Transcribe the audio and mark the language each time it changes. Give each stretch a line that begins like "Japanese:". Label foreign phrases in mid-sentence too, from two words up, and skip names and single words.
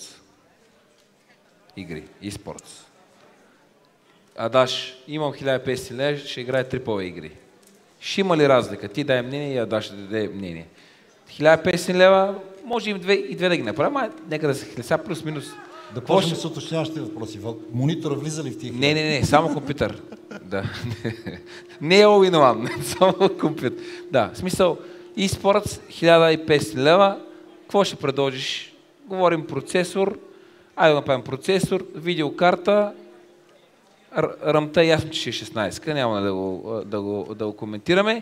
Bulgarian: Игри, e-sports. Адаш, имам 1500 лева, ще играя AAA игри. Ще има ли разлика? Ти дай мнение и Адаш ще даде мнение. 1500 лева, може и две да ги направим, нека да се хлеса плюс-минус. Да почнем с уточняващите въпроси. Монитора влиза ли в тих? Не, само компютър. Да. Не е all-in-one, само компютър. Да, в смисъл, e-sports 1500 лева, какво ще предложиш? Говорим процесор, айде да направим процесор, видеокарта, рамта ясно, че ще е 16, няма да го коментираме.